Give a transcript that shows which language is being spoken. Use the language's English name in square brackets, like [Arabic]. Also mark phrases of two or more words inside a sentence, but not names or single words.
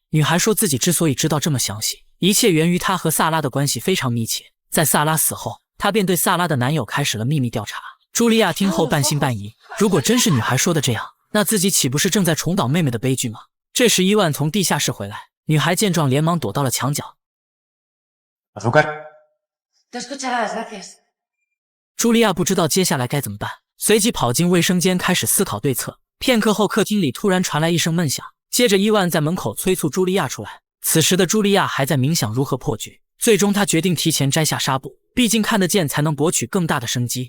[Chinese] 女孩说自己之所以知道这么详细，一切源于她和萨拉的关系非常密切。在萨拉死后，她便对萨拉的男友开始了秘密调查。茱莉亚听后半信半疑，如果真是女孩说的这样，那自己岂不是正在重蹈妹妹的悲剧吗？这时伊万从地下室回来，女孩见状连忙躲到了墙角。 [Spanish] Dos cucharadas, gracias. [Chinese] 茱莉亚不知道接下来该怎么办，随即跑进卫生间开始思考对策。片刻后，客厅里突然传来一声闷响，接着伊万在门口催促茱莉亚出来。此时的茱莉亚还在冥想如何破局，最终她决定提前摘下纱布，毕竟看得见才能博取更大的生机。